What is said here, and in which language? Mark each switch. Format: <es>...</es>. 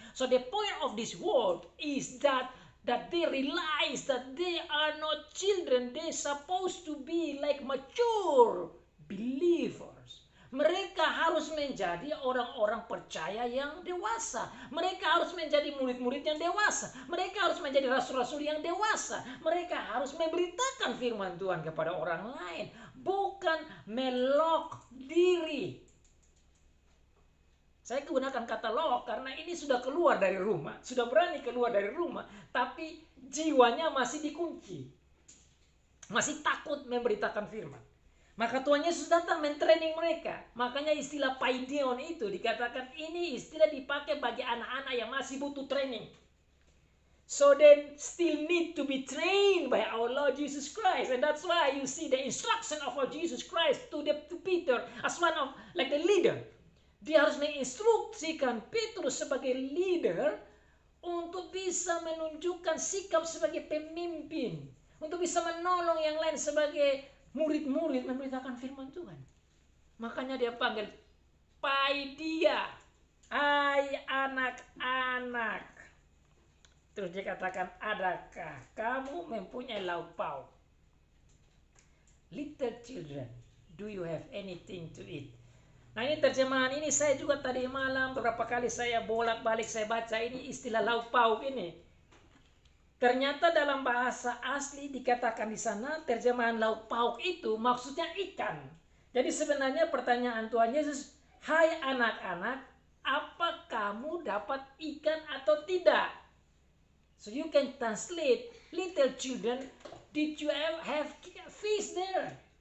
<en>So the point of this word is that they realize that they are not children. They supposed to be like mature believers.</en> <id>Mereka harus menjadi orang-orang percaya yang dewasa. Mereka harus menjadi murid-murid yang dewasa. Mereka harus menjadi rasul-rasul yang dewasa. Mereka harus memberitakan firman Tuhan kepada orang lain, bukan melok diri. Saya gunakan kata lock karena ini sudah keluar dari rumah, sudah berani keluar dari rumah, tapi jiwanya masih dikunci. Masih takut memberitakan firman. Maka Tuhan Yesus datang mentraining mereka. Makanya istilah paideon itu dikatakan ini istilah dipakai bagi anak-anak yang masih butuh training.</id> <en>So they still need to be trained by our Lord Jesus Christ. And that's why you see the instruction of our Jesus Christ to Peter as one of like the leader.</en> <id>Dia harus menginstruksikan Petrus sebagai leader untuk bisa menunjukkan sikap sebagai pemimpin. Untuk bisa menolong yang lain sebagai murid-murid memberitakan firman Tuhan. Makanya dia panggil Paidia. Hai anak-anak. Terus dia katakan, adakah kamu mempunyai lauk pauk?</id> <en>Little children, do you have anything to eat?</en> <id>Nah ini terjemahan ini saya juga tadi malam beberapa kali saya bolak-balik saya baca ini istilah lauk pauk ini. Ternyata dalam bahasa asli dikatakan di sana terjemahan lauk pauk itu maksudnya ikan. Jadi sebenarnya pertanyaan Tuhan Yesus, hai anak-anak, apa kamu dapat ikan atau tidak?</id> <en>So you can translate, little children, did you have fish there?</en>